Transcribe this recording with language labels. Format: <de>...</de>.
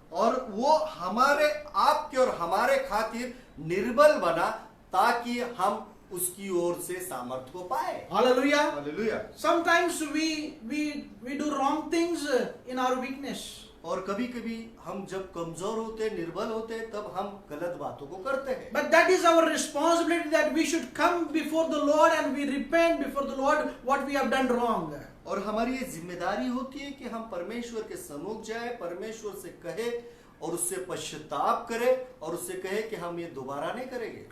<hi>और वो हमारे आपके और हमारे खातिर निर्बल बना ताकि हम उसकी ओर से सामर्थ्य को पाए।</hi> <en>Hallelujah.</en> <hi>Hallelujah.</hi> <en>Sometimes we do wrong things in our weakness.</en> <hi>और कभी-कभी हम जब कमजोर होते, निर्बल होते, तब हम गलत बातों को करते हैं।</hi> <en>But that is our responsibility, that we should come before the Lord and we repent before the Lord what we have done wrong.</en> <hi>और हमारी ये जिम्मेदारी होती है कि हम परमेश्वर के सम्मुख जाए, परमेश्वर से कहे और उससे पश्चाताप करे और उससे कहे कि हम ये दोबारा नहीं करेंगे।</hi>